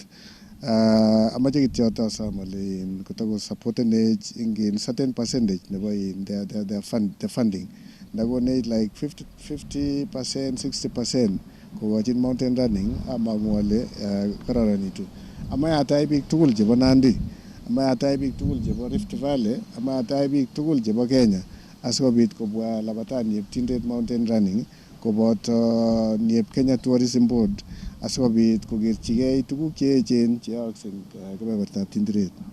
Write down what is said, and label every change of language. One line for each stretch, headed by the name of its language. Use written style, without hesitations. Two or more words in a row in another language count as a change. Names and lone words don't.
Kalenjin: Amache kityo asom ale kotoko supportenech
English: in certain percentage
Kalenjin: nebo
English: the funding.
Kalenjin: Ndakonech like 50%, 60% kokochin
English: mountain running
Kalenjin: amang'u ale kararanitu. Amayatai biik tugul chebo Nandi, amayatai biik tugul chebo Rift Valley, amayatai biik tugul chebo Kenya asikobit kobwa labatani nieb Tindiret Mountain Running koboto nieb Kenya Tourism Board asikobit kokerchigei tuguk cheechen cheyookse kebebertab Tindiret.